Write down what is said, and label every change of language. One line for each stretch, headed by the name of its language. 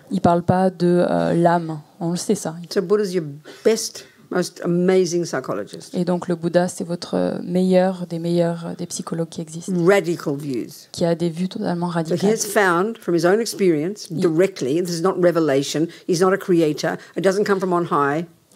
French: Il parle pas de l'âme, on le sait ça.
English: So Buddha's your best, most amazing psychologist.
French: Et donc le Bouddha, c'est votre meilleur des psychologues qui existent.
English: Radical views.
French: Qui a des vues totalement radicales.
English: So he has found from his own experience directly, this is not revelation, he's not a creator, it doesn't come from on high.